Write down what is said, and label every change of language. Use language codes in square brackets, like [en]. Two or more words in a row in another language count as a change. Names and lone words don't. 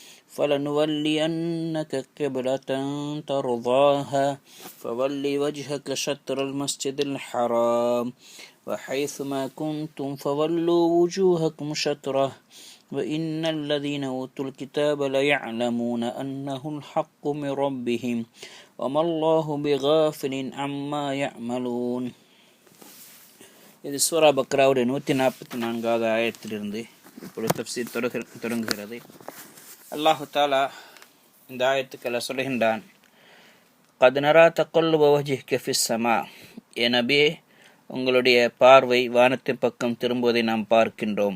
[ar] فلنولينك قبلة ترضاها فول وجهك شطر المسجد الحرام وحيثما كنتم فولوا وجوهكم شطره وإن الذين أوتوا الكتاب ليعلمون أنه الحق من ربهم وما الله بغافل عما يعملون. [ta] இது சூரா பக்ராவுடைய 144வது ஆயத்திலிருந்து இப்பொழுது தஃப்சீர் தொடங்குகிறது. அல்லாஹு தாலா இந்த ஆயத்துக்களை சொல்கின்றான். [ar] قد نرى تقلب وجهك في السماء, [ta] ஏ நபியே, உங்களுடைய பார்வை வானத்தின் பக்கம் திரும்புவதை நாம் பார்க்கின்றோம்.